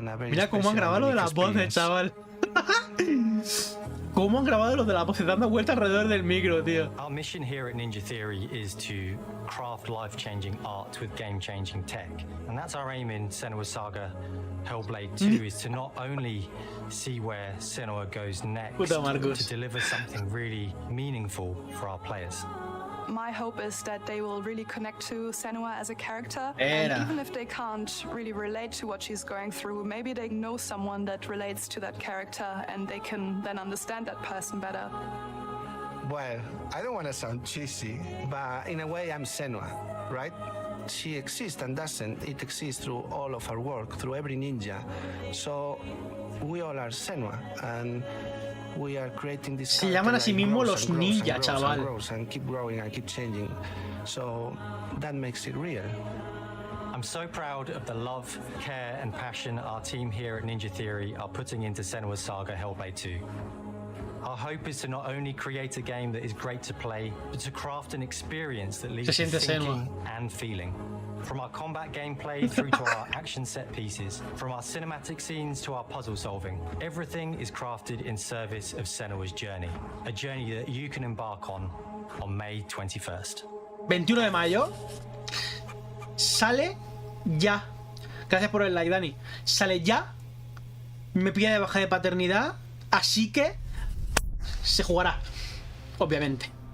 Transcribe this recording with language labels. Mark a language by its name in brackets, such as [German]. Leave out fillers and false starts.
[Spanish] Mira cómo han grabado lo de las voces, chaval. ¿Cómo han grabado los de la voz dando vueltas alrededor del micro, tío? [English] Our mission here at Ninja Theory is to craft life-changing art with game-changing tech. And that's our aim in Senua's Saga Hellblade 2, is to not only see where Senua goes next, to deliver something really meaningful for our players. My hope is that they will really connect to Senua as a character. And even if they can't really relate to what she's going through, maybe they know someone that relates to that character and they can then understand that person better. Well, I don't want to sound cheesy, but in a way I'm Senua, right? She exists and doesn't. It exists through all of our work, through every ninja. So we all are Senua, and we are creating this. [Spanish] Se llaman a sí mismos los ninja, chaval. [English] And keep growing and keep changing. So that makes it real. I'm so proud of the love, care, and passion our team here at Ninja Theory are putting into Senua's Saga Hellblade 2. Our hope is to not only create a game that is great to play, but to craft an experience that leaves you thinking and feeling. From our combat gameplay through to our action set pieces, from our cinematic scenes to our puzzle solving, everything is crafted in service of Senua's journey, a journey that you can embark on May 21st. [Spanish] 21 de mayo sale ya. Gracias por el like, Dani. Sale ya. Me pilla de baja de paternidad, así que se jugará, obviamente.